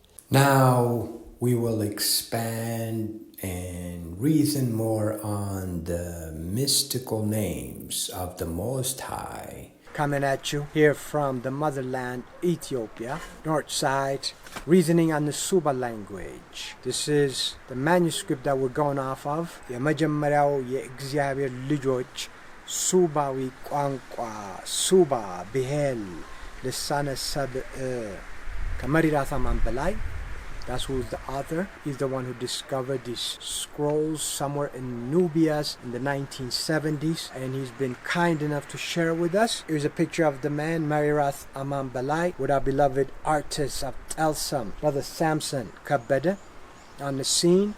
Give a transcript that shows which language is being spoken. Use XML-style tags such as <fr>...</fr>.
<en>Now we will expand and reason more on the mystical names of the Most High. Coming at you here from the motherland, Ethiopia, north side, reasoning on the Suba language. This is the manuscript that we're going off of.</en> <am>የመጀመሪያው የእግዚአብሔር ልጆች ሱባዊ ቋንቋ ሱባ ብሄል ልሳነ ሰብእ ከመሪራስ አማን በላይ.</am> <en>That's who's the author. He's the one who discovered these scrolls somewhere in Nubia in the 1970s, and he's been kind enough to share with us. Here's a picture of the man, Maryras with our beloved artist of Elsam, Brother Samson Kabede, on the scene.</en>